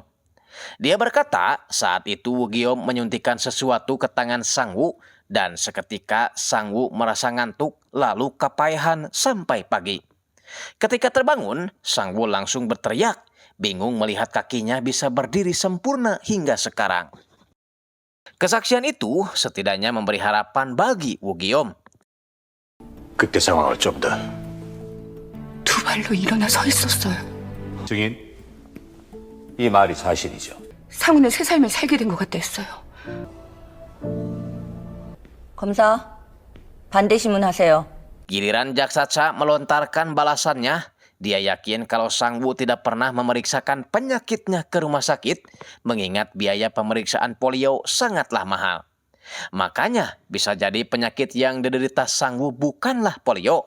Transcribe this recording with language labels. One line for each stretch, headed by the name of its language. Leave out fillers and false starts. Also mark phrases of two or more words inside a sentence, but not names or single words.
Indonesian: Dia berkata saat itu Woo Geom menyuntikkan sesuatu ke tangan Sang-woo dan seketika Sang-woo merasa ngantuk lalu kepayahan sampai pagi. Ketika terbangun, Sang-woo langsung berteriak, bingung melihat kakinya bisa berdiri sempurna hingga sekarang. Kesaksian itu setidaknya memberi harapan bagi Woo Geom.
Korean: 그때 상황 어쩌보다 두 발로 일어나 서 있었어요. 증인, 이 말이 사실이죠. 상우는 새 삶을 살게 된 것 같다 했어요. 검사, 반대 신문하세요.
Indonesian: Giliran Jaksa Cha melontarkan balasannya, dia yakin kalau Sang-woo tidak pernah memeriksakan penyakitnya ke rumah sakit, mengingat biaya pemeriksaan polio sangatlah mahal. Makanya bisa jadi penyakit yang diderita Sang-woo bukanlah polio.